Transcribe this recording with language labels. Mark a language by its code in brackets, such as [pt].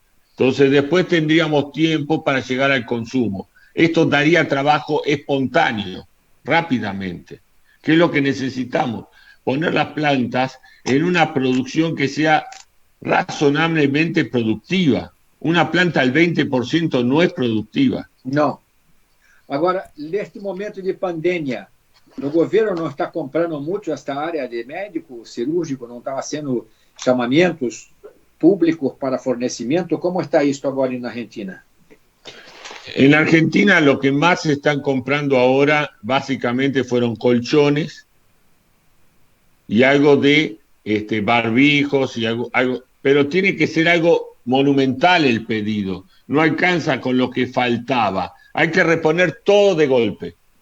[es] Entonces después tendríamos tiempo para llegar al consumo. Esto daría trabajo espontáneo, rápidamente. ¿Qué es lo que necesitamos? Poner las plantas en una producción que sea razonablemente productiva. Una planta al 20% no es productiva. [pt] Não. Agora, neste momento de pandemia, o governo não está comprando muito esta área de médico, cirúrgico, não estava sendo chamamentos públicos para fornecimento. Como está isso agora na Argentina? [es] En Argentina lo que más se están comprando ahora básicamente fueron colchones y algo de barbijos y algo, pero tiene que ser algo monumental el pedido. No alcanza con lo que faltaba. Hay que reponer todo de golpe.